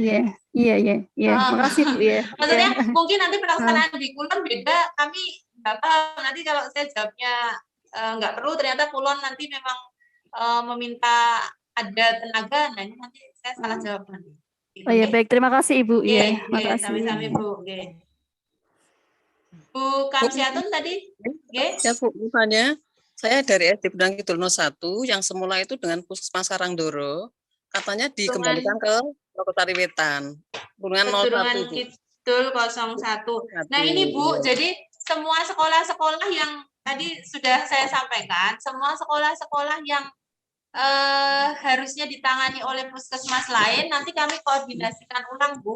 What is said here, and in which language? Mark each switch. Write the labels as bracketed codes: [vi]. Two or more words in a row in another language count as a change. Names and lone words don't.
[id] Iya. Makasih, Bu ya. Maksudnya mungkin nanti pelaksanaan di Kulon beda, kami nggak tahu. Nanti kalau saya jawabnya nggak perlu, ternyata Kulon nanti memang meminta ada tenaga, nah ini nanti saya salah jawab nanti. Oh ya, baik. Terima kasih, Ibu. Iya, makasih. Sami-sami, Bu. Bu Kamsiatun tadi? Ya, Bu, misalnya saya dari SD Bedang Kidul 01 yang semula itu dengan Puskesmas Karangdoro, katanya dikembalikan ke Lokotari Wetan. Keturunan Kidul 01. Nah, ini Bu, jadi semua sekolah-sekolah yang tadi sudah saya sampaikan, semua sekolah-sekolah yang harusnya ditangani oleh puskesmas lain, nanti kami koordinasikan ulang, Bu.